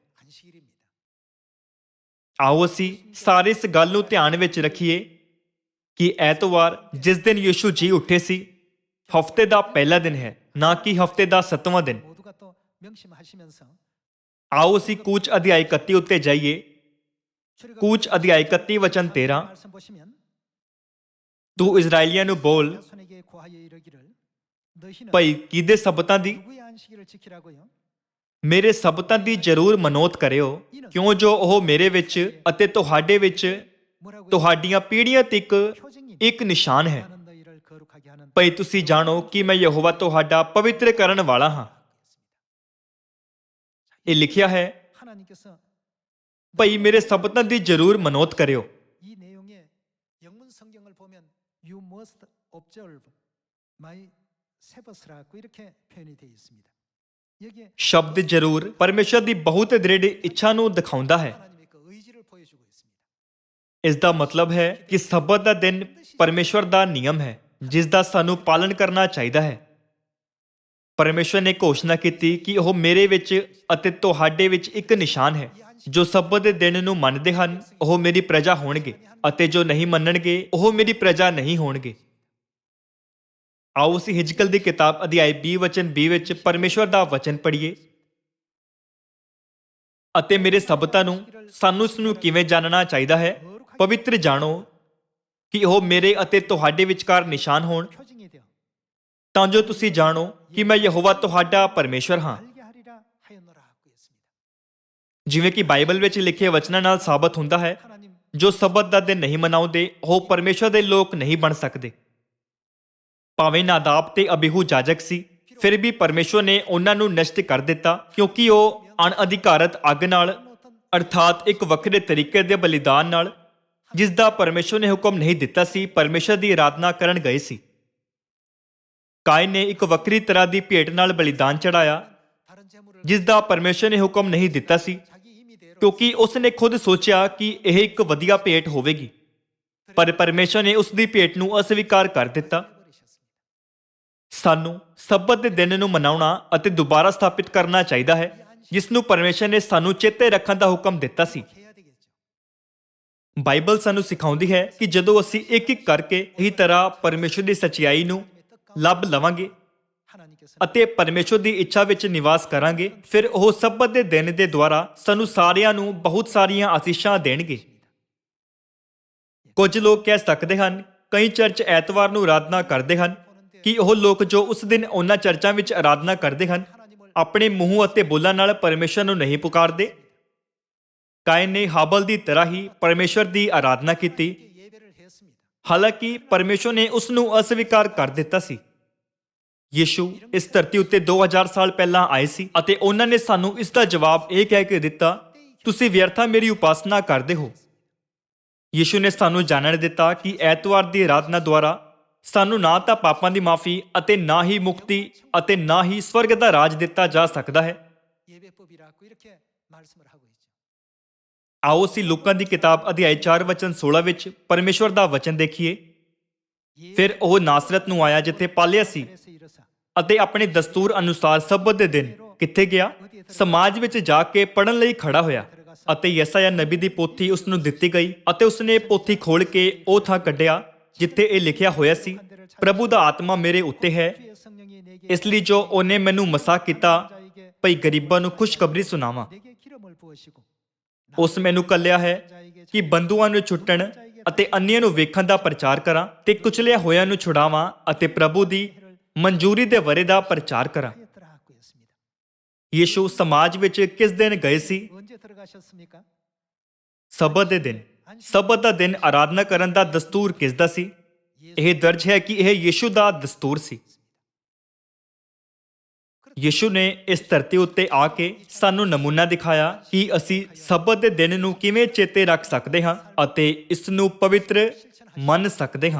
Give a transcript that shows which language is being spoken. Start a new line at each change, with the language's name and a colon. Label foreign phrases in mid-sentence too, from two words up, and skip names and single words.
Punjabi: ਆਓ ਅਸੀਂ ਸਾਰੇ ਇਸ ਗੱਲ ਨੂੰ ਧਿਆਨ ਵਿੱਚ ਰੱਖੀਏ ਕਿ ਐਤਵਾਰ ਜਿਸ ਦਿਨ ਯਿਸੂ ਜੀ ਉੱਠੇ ਸੀ, ਹਫ਼ਤੇ ਦਾ ਪਹਿਲਾ ਦਿਨ ਹੈ, ਨਾ ਕਿ ਹਫ਼ਤੇ ਦਾ 7ਵਾਂ ਦਿਨ। ਆਓ ਅਸੀਂ ਕੂਚ ਅਧਿਆਇ 31 ਉੱਤੇ ਜਾਈਏ। ਕੂਚ ਅਧਿਆਇ 31 ਵਚਨ 13। ਤੂੰ ਇਜ਼ਰਾਈਲੀਆਂ ਨੂੰ ਬੋਲ,
Korean: 너희는
Punjabi: ਭਾਈ ਕਿਹਦੇ ਸਬਤਾਂ ਦੀ?
Korean: 누구의 안식일을 지키라고요?
Punjabi: ਮੇਰੇ ਸਬਤਾਂ ਦੀ ਜ਼ਰੂਰ ਮਨੋਤ ਕਰਿਓ, ਕਿਉਂ ਜੋ ਉਹ ਮੇਰੇ ਵਿੱਚ ਅਤੇ ਤੁਹਾਡੇ ਵਿੱਚ
Korean: 뭐라고요?
Punjabi: ਤੁਹਾਡੀਆਂ ਪੀੜ੍ਹੀਆਂ ਤੱਕ
Korean: 표징이
Punjabi: ਇੱਕ ਨਿਸ਼ਾਨ ਹੈ।
Korean: 나는 너희를 거룩하게 하는
Punjabi: ਭਾਈ ਤੁਸੀਂ ਜਾਣੋ ਕਿ ਮੈਂ ਯਹੋਵਾ ਤੁਹਾਡਾ ਪਵਿੱਤਰ ਕਰਨ ਵਾਲਾ ਹਾਂ। ਇਹ ਲਿਖਿਆ ਹੈ,
Korean: 하나님께서
Punjabi: ਭਾਈ ਮੇਰੇ ਸਬਤਾਂ ਦੀ ਜ਼ਰੂਰ ਮਨੋਤ ਕਰਿਓ।
Korean: 이 내용에 영문 성경을 보면
English: you must observe my Sabbaths
Korean: 라고 이렇게 표현이 되어 있습니다. 여기에
Punjabi: ਸ਼ਬਦ ਜ਼ਰੂਰ ਪਰਮੇਸ਼ਰ ਦੀ ਬਹੁਤ ਦ੍ਰਿੜ ਇੱਛਾ ਨੂੰ ਦਿਖਾਉਂਦਾ ਹੈ।
Korean: 하나님의 그 의지를 보여주고 있습니다.
Punjabi: ਇਸ ਦਾ ਮਤਲਬ ਹੈ ਕਿ ਸਬਤ ਦਾ ਦਿਨ ਪਰਮੇਸ਼ਰ ਦਾ ਨਿਯਮ ਹੈ ਜਿਸ ਦਾ ਸਾਨੂੰ ਪਾਲਣ ਕਰਨਾ ਚਾਹੀਦਾ ਹੈ। ਪਰਮੇਸ਼ਰ ਨੇ ਘੋਸ਼ਣਾ ਕੀਤੀ ਕਿ ਉਹ ਮੇਰੇ ਵਿੱਚ ਅਤੇ ਤੁਹਾਡੇ ਵਿੱਚ ਇੱਕ ਨਿਸ਼ਾਨ ਹੈ। ਜੋ ਸਬਤ ਦੇ ਦਿਨ ਨੂੰ ਮੰਨਦੇ ਹਨ ਉਹ ਮੇਰੀ ਪ੍ਰਜਾ ਹੋਣਗੇ ਅਤੇ ਜੋ ਨਹੀਂ ਮੰਨਣਗੇ ਉਹ ਮੇਰੀ ਪ੍ਰਜਾ ਨਹੀਂ ਹੋਣਗੇ। ਆਓ ਅਸੀਂ ਹਿਜਕਲ ਦੀ ਕਿਤਾਬ ਅਧਿਆਇ 20 ਵਚਨ 20 ਵਿੱਚ ਪਰਮੇਸ਼ਰ ਦਾ ਵਚਨ ਪੜ੍ਹੀਏ। ਅਤੇ ਮੇਰੇ ਸਬਤਾਂ ਨੂੰ ਸਾਨੂੰ ਇਸ ਨੂੰ ਕਿਵੇਂ ਜਾਣਨਾ ਚਾਹੀਦਾ ਹੈ? ਪਵਿੱਤਰ ਜਾਣੋ ਕਿ ਉਹ ਮੇਰੇ ਅਤੇ ਤੁਹਾਡੇ ਵਿਚਕਾਰ ਨਿਸ਼ਾਨ ਹੋਣ,
Korean: 표징이 되어
Punjabi: ਤਾਂ ਜੋ ਤੁਸੀਂ ਜਾਣੋ ਕਿ ਮੈਂ ਯਹੋਵਾ ਤੁਹਾਡਾ ਪਰਮੇਸ਼ਰ ਹਾਂ।
Korean: 알게 하리라 하였노라고 했습니다.
Punjabi: ਜਿਵੇਂ ਕਿ ਬਾਈਬਲ ਵਿੱਚ ਲਿਖੇ ਵਚਨਾਂ ਨਾਲ ਸਾਬਤ ਹੁੰਦਾ ਹੈ,
Korean: 하나님
Punjabi: ਜੋ ਸਬਤ ਦਾ ਦਿਨ ਨਹੀਂ ਮਨਾਉਂਦੇ ਉਹ ਪਰਮੇਸ਼ਰ ਦੇ ਲੋਕ ਨਹੀਂ ਬਣ ਸਕਦੇ। ਭਾਵੇਂ ਨਾਦਾਬ ਤੇ ਅਬੀਹੂ ਜਾਜਕ ਸੀ, ਫਿਰ ਵੀ ਪਰਮੇਸ਼ਰ ਨੇ ਉਹਨਾਂ ਨੂੰ ਨਸ਼ਟ ਕਰ ਦਿੱਤਾ ਕਿਉਂਕਿ ਉਹ ਅਣਅਧਿਕਾਰਤ ਅੱਗ ਨਾਲ ਅਰਥਾਤ ਇੱਕ ਵੱਖਰੇ ਤਰੀਕੇ ਦੇ ਬਲੀਦਾਨ ਨਾਲ ਜਿਸ ਦਾ ਪਰਮੇਸ਼ਰ ਨੇ ਹੁਕਮ ਨਹੀਂ ਦਿੱਤਾ ਸੀ ਪਰਮੇਸ਼ਰ ਦੀ ਆਰਾਧਨਾ ਕਰਨ ਗਏ ਸੀ। ਕਾਇਨ ਨੇ ਇੱਕ ਵੱਖਰੀ ਤਰ੍ਹਾਂ ਦੀ ਭੇਟ ਨਾਲ ਬਲੀਦਾਨ ਚੜਾਇਆ
Korean: 다른 제물을
Punjabi: ਜਿਸ ਦਾ ਪਰਮੇਸ਼ਰ ਨੇ ਹੁਕਮ ਨਹੀਂ ਦਿੱਤਾ ਸੀ,
Korean: 자기 임의대로
Punjabi: ਕਿਉਂਕਿ ਉਸ ਨੇ ਖੁਦ ਸੋਚਿਆ ਕਿ ਇਹ ਇੱਕ ਵਧੀਆ ਭੇਟ ਹੋਵੇਗੀ, ਪਰ ਪਰਮੇਸ਼ਰ ਨੇ ਉਸ ਦੀ ਭੇਟ ਨੂੰ ਅਸਵੀਕਾਰ ਕਰ ਦਿੱਤਾ।
Korean: 버리셨습니다.
Punjabi: ਸਾਨੂੰ ਸਬਤ ਦੇ ਦਿਨ ਨੂੰ ਮਨਾਉਣਾ ਅਤੇ ਦੁਬਾਰਾ ਸਥਾਪਿਤ ਕਰਨਾ ਚਾਹੀਦਾ ਹੈ ਜਿਸ ਨੂੰ ਪਰਮੇਸ਼ਰ ਨੇ ਸਾਨੂੰ ਚੇਤੇ ਰੱਖਣ ਦਾ ਹੁਕਮ ਦਿੱਤਾ ਸੀ।
Korean: 해야 되겠죠.
Punjabi: ਬਾਈਬਲ ਸਾਨੂੰ ਸਿਖਾਉਂਦੀ ਹੈ ਕਿ ਜਦੋਂ ਅਸੀਂ ਇੱਕ ਇੱਕ ਕਰਕੇ ਇਹੀ ਤਰ੍ਹਾਂ ਪਰਮੇਸ਼ਰ ਦੀ ਸੱਚਾਈ ਨੂੰ ਲੱਭ ਲਵਾਂਗੇ
Korean: 하나님께서
Punjabi: ਅਤੇ ਪਰਮੇਸ਼ਰ ਦੀ ਇੱਛਾ ਵਿੱਚ ਨਿਵਾਸ ਕਰਾਂਗੇ, ਫਿਰ ਉਹ ਸਬਤ ਦੇ ਦਿਨ ਦੇ ਦੁਆਰਾ ਸਾਨੂੰ ਸਾਰਿਆਂ ਨੂੰ ਬਹੁਤ ਸਾਰੀਆਂ ਆਸੀਸ਼ਾਂ ਦੇਣਗੇ। ਕੁਝ ਲੋਕ ਕਹਿ ਸਕਦੇ ਹਨ, ਕਈ ਚਰਚ ਐਤਵਾਰ ਨੂੰ ਆਰਾਧਨਾ ਕਰਦੇ ਹਨ, ਕਿ ਉਹ ਲੋਕ ਜੋ ਉਸ ਦਿਨ ਉਹਨਾਂ ਚਰਚਾਂ ਵਿੱਚ ਆਰਾਧਨਾ ਕਰਦੇ ਹਨ ਆਪਣੇ ਮੂੰਹ ਅਤੇ ਬੋਲਾਂ ਨਾਲ ਪਰਮੇਸ਼ਰ ਨੂੰ ਨਹੀਂ ਪੁਕਾਰਦੇ। ਕਾਇਨ ਨੇ ਹਾਬਲ ਦੀ ਤਰ੍ਹਾਂ ਹੀ ਪਰਮੇਸ਼ਰ ਦੀ ਆਰਾਧਨਾ ਕੀਤੀ,
Korean: 예배를 했습니다.
Punjabi: ਹਾਲਾਂਕਿ ਪਰਮੇਸ਼ਰ ਨੇ ਉਸ ਨੂੰ ਅਸਵੀਕਾਰ ਕਰ ਦਿੱਤਾ ਸੀ। ਯਿਸੂ ਇਸ ਧਰਤੀ ਉੱਤੇ 2000 ਸਾਲ ਪਹਿਲਾਂ ਆਏ ਸੀ ਅਤੇ ਉਹਨਾਂ ਨੇ ਸਾਨੂੰ ਇਸ ਦਾ ਜਵਾਬ ਇਹ ਕਹਿ ਕੇ ਦਿੱਤਾ, ਤੁਸੀਂ ਵਿਅਰਥਾ ਮੇਰੀ ਉਪਾਸਨਾ ਕਰਦੇ ਹੋ। ਯਿਸੂ ਨੇ ਸਾਨੂੰ ਜਾਣਨ ਦਿੱਤਾ ਕਿ ਐਤਵਾਰ ਦੀ ਆਰਾਧਨਾ ਦੁਆਰਾ ਸਾਨੂੰ ਨਾ ਤਾਂ ਪਾਪਾਂ ਦੀ ਮਾਫੀ ਅਤੇ ਨਾ ਹੀ ਮੁਕਤੀ ਅਤੇ ਨਾ ਹੀ ਸਵਰਗ ਦਾ ਰਾਜ ਦਿੱਤਾ ਜਾ ਸਕਦਾ ਹੈ।
Korean: 예배법이라고 이렇게 말씀을 하고 있죠.
Punjabi: ਆਓ ਅਸੀਂ ਲੂਕਾ ਦੀ ਕਿਤਾਬ ਅਧਿਆਇ 4 ਵਚਨ 16 ਵਿੱਚ ਪਰਮੇਸ਼ਵਰ ਦਾ ਵਚਨ ਦੇਖੀਏ। ਫਿਰ ਉਹ ਨਾਸਰਤ ਨੂੰ ਆਇਆ ਜਿੱਥੇ ਪਾਲਿਆ ਸੀ
Korean: 그래서 이르사
Punjabi: ਅਤੇ ਆਪਣੇ ਦਸਤੂਰ ਅਨੁਸਾਰ ਸਬਤ ਦੇ ਦਿਨ ਕਿੱਥੇ ਗਿਆ? ਸਮਾਜ ਵਿੱਚ ਜਾ ਕੇ ਪੜਨ ਲਈ ਖੜਾ ਹੋਇਆ ਅਤੇ ਯੈਸਾਇਆ ਨਬੀ ਦੀ ਪੋਥੀ ਉਸ ਨੂੰ ਦਿੱਤੀ ਗਈ ਅਤੇ ਉਸਨੇ ਪੋਥੀ ਖੋਲ ਕੇ ਉਹ ਥਾਂ ਕੱਢਿਆ ਜਿੱਥੇ ਇਹ ਲਿਖਿਆ ਹੋਇਆ ਸੀ, ਪ੍ਰਭੂ ਦਾ ਆਤਮਾ ਮੇਰੇ ਉੱਤੇ ਹੈ,
Korean: 주의 성령이 내게
Punjabi: ਇਸ ਲਈ ਜੋ ਉਹਨੇ ਮੈਨੂੰ ਮਸਾ ਕੀਤਾ
Korean: 자에게
Punjabi: ਭਈ ਗਰੀਬਾਂ ਨੂੰ ਖੁਸ਼ਖਬਰੀ ਸੁਣਾਵਾਂ।
Korean: 내게 기름을 부으시고
Punjabi: ਉਸ ਮੈਨੂੰ ਕੱਲਿਆ ਹੈ ਕਿ ਬੰਦੂਆਂ ਨੂੰ ਛੁੱਟਣ ਅਤੇ ਅੰਨ੍ਹਿਆਂ ਨੂੰ ਵੇਖਣ ਦਾ ਪ੍ਰਚਾਰ ਕਰਾਂ ਤੇ ਕੁਚਲਿਆ ਹੋਇਆਂ ਨੂੰ ਛੁਡਾਵਾਂ ਅਤੇ ਪ੍ਰਭੂ ਦੀ ਮਨਜ਼ੂਰੀ ਦੇ ਵਰੇ ਦਾ ਪ੍ਰਚਾਰ ਕਰਾਂ।
Korean: 하였더라고 했습니다.
Punjabi: ਯਿਸੂ ਸਮਾਜ ਵਿੱਚ ਕਿਸ ਦਿਨ ਗਏ ਸੀ?
Korean: 언제 들어가셨습니까?
Punjabi: ਸਬਤ ਦੇ ਦਿਨ। ਸਬਤ ਦਾ ਦਿਨ ਆਰਾਧਨਾ ਕਰਨ ਦਾ ਦਸਤੂਰ ਕਿਸ ਦਾ ਸੀ? ਇਹ ਦਰਜ ਹੈ ਕਿ ਇਹ ਯਿਸੂ ਦਾ ਦਸਤੂਰ ਸੀ। ਯਿਸੂ ਨੇ ਇਸ ਧਰਤੀ ਉੱਤੇ ਆ ਕੇ ਸਾਨੂੰ ਨਮੂਨਾ ਦਿਖਾਇਆ ਕਿ ਅਸੀਂ ਸਬਤ ਦੇ ਦਿਨ ਨੂੰ ਕਿਵੇਂ ਚੇਤੇ ਰੱਖ ਸਕਦੇ ਹਾਂ ਅਤੇ ਇਸ ਨੂੰ ਪਵਿੱਤਰ ਮੰਨ ਸਕਦੇ ਹਾਂ।